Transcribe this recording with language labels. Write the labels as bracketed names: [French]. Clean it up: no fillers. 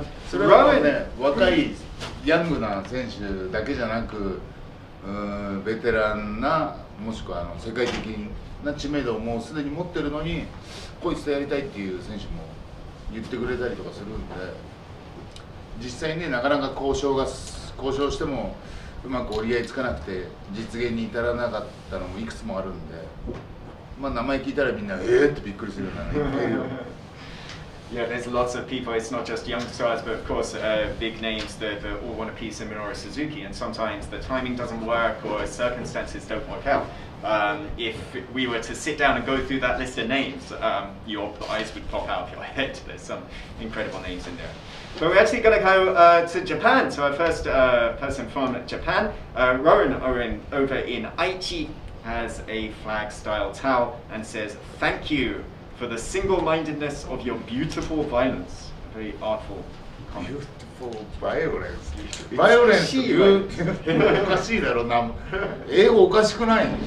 [Japanese] それはね、若いヤングな選手だけじゃなく、ベテランなもしくは世界的な知名度をもうすでに持ってるのにこいつとやりたいっていう選手も言ってくれたりとかするんで、実際ねなかなか交渉してもうまく折り合いつかなくて実現に至らなかったのもいくつもあるんで、まあ名前聞いたらみんなってびっくりするようなね。 [English] Yeah, there's lots of people. It's not just young stars, but of course big names that all want a piece of Minoru Suzuki, and sometimes the timing doesn't work or circumstances don't work out. If we were to sit down and go through that list of names, your eyes would pop out of your head. There's some incredible names in there. But we're actually going to go to Japan. So our first person from Japan, Rowan over in Aichi, has a flag-style towel and says, "Thank you for the single-mindedness of your beautiful violence." A very artful comment. Beautiful violence. [Japanese] Violence おかしいだろな。英語おかしくない？